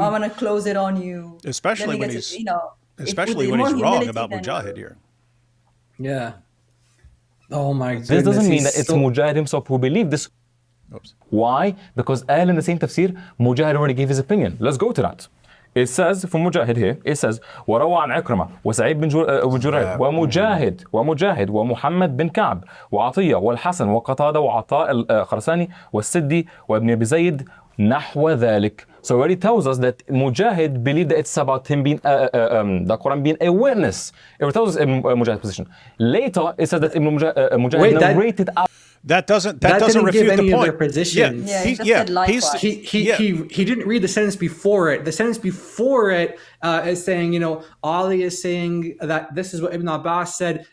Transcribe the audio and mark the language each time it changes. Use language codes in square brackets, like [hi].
[en] I'm going to close it on you. Especially when he's wrong about Mujahid here. Yeah. Oh my goodness. This doesn't mean that it's Mujahid himself who believed this. Oops. Why? Because in the same tafsir, Mujahid already gave his opinion. Let's go to that. [ar] It says from Mujahid here, it says وروى عن عكرمة وسعيد بن جرير ومجاهد ومحمد بن كعب وعطية والحسن وقتادة وعطاء الخرساني والسدي وابن أبي زيد نحو ذلك. [en] So it already tells us that Mujahid believed that it's about him being the Quran being a witness. It tells us Mujahid's position. Later it says that Mujahid narrated out. That doesn't refute the point. Their positions. He said likewise. He didn't read the sentence before it. The sentence before it is saying, Ali is saying that this is what Ibn Abbas said.